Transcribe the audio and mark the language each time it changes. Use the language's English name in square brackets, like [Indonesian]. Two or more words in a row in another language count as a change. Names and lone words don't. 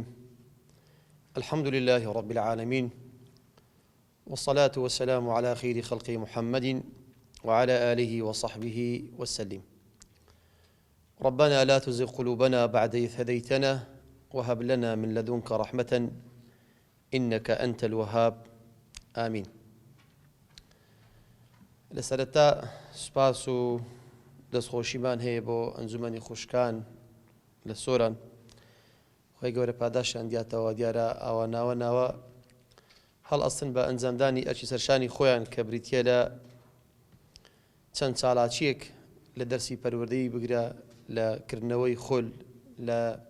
[Arabic] الحمد لله رب العالمين، والصلاة والسلام على خير خلق محمد وعلى آله وصحبه وسلم. ربنا لا تزغ قلوبنا بعد إذ هديتنا وهب لنا من لدنك رحمة إنك أنت الوهاب. آمين. [Central Kurdish] لسرتا سپاس و دەستخۆشیمان هەیە بۆ ئەنجومەنی خوشکان لە سۆران، خۆی گەورە پاداشیان دیاتەوە. دیارە ئاوا ناوە هەڵ ئەستن بە ئەنجامدانی ئەرکی سەرشانی خۆیان کە بریتیە لە چەند چالاکیەک لە دەرسی پەروەردەی بگرە لە کردنەوەی خۆل لە